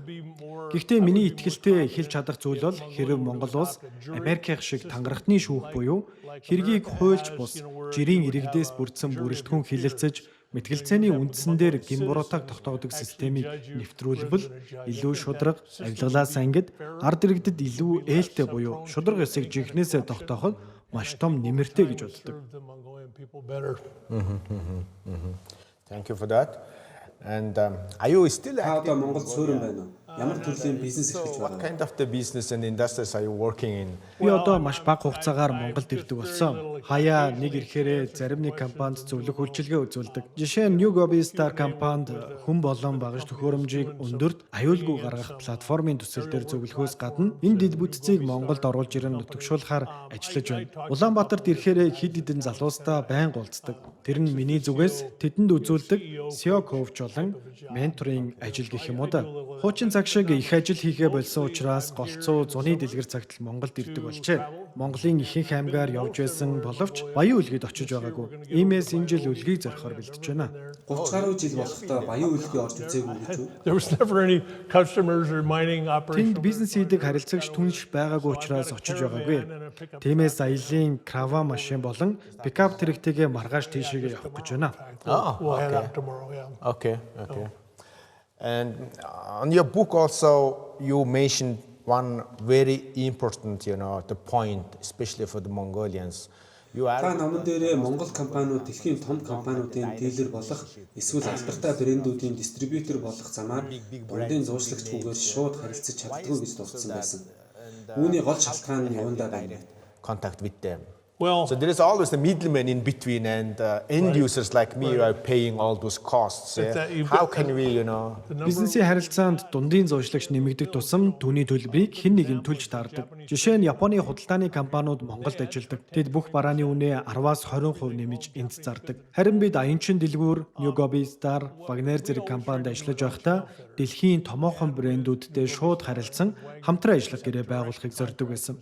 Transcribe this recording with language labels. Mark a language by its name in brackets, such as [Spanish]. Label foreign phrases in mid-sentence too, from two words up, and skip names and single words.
[Mongolian] Гэхдээ миний итгэлтэй хэлж чадах зүйл бол хэрэв Монгол улс Америкийн шиг тангарахтны шүүх буюу хэргийг хуульч бус жирийн иргэдээс бүрдсэн бүрэлдэхүүн хилэлцэж мэтгэлцээний үндсэн дээр гимбуруутаг тогтоодог системийг нэвтрүүлбэл илүү шудраг, авилгалаас ангид ард иргэдэд илүү ээлтэй буюу шудраг ёсыг жинхнээсээ тогтооход маш том нэмэртэй гэж боддог. [English] Thank you for that. And are you still [Mongolian] Та одоо Монголд суурин байна уу? Ямар төрлийн бизнес эрхэлж [English] what [Mongolian] байгаа вэ? [English] kind of the business and industries are you working in? [Mongolian] Би одоо маш бага хугацаагаар Монголд ирдэг болсон. Хаяа нэг ирэхээрээ зарим нэг компанид зөвлөх үйлчилгээ үзүүлдэг. Жишээ нь New Gobi Star компанид хүн болон багаж төхөөрөмжийг өндөрт аюулгүй гаргах платформын төсөл дээр зөвлөхөөс гадна энэ дид бүтцийг Монголд оруулж ирэн нутагшуулахаар ажиллаж байна. Улаанбаатарт ирэхээрээ хэд хэдэн залуустаа байнга уулздаг. Тэр нь миний зүгээс тэдэнд үзүүлдэг SEO коуч болон менторинг ажил гэх юм уу да. Хуучин цаг шиг их ажил хийхээ болсон учраас голцоо зуны дэлгэр цагт л Монголд ирдэг болжээ. Монголын ихэнх аймгаар явж байсан боловч баян үлгэд очиж байгаагүй. Иймээс энэ жил үлгийг зорихоор бэлдэж байна. 30 гаруй жил болохдоо баян үлгий орж үзээгүй гэж үү? [English] There was never any customers or mining [Mongolian] Тэнд [English] operations. [Mongolian] бизнес хийдэг харилцагч түнш байгаагүй учраас очиж байгаагүй. Тиймээс аялын крава машин болон пикап тэрэгтэйгээ маргааш тийшээгээ явах гэж байна. [English] We'll head out tomorrow, yeah. Okay. And on your book also you mentioned one very important, the point, especially for the Mongolians. You [Mongolian] Та [English] are [Mongolian] номон дээрээ Монгол компаниуд дэлхийн том компаниудын дилер болох эсвэл алдартай брэндүүдийн дистрибьютор болох замаар дундын зуучлагчгүйгээр шууд харилцаж чаддгүй гэж дурдсан байсан. Үүний гол шалтгаан нь юундаа байна вэ? [English] contact with them. Well, So there is always a middleman in between, and end users like me are paying all those costs. You've How got- can we, [Mongolian] Бизнесийн харилцаанд дундын зоочлагч нэмэгдэх тусам түүний төлбөрийг хэн нэгэн төлж таардаг. Жишээ нь Японы худалдааны компаниуд Монголд ажилладаг. Тэд бүх барааны үнэ 10-аас 20% нэмж энд зардаг. Харин бид Аянчин дэлгүүр, New Gobi Star, Wagner зэрэг компанид ажиллаж байхдаа дэлхийн томоохон брэндүүдтэй шууд харилцан хамтран ажиллах гэрээ байгуулахыг зорддог байсан.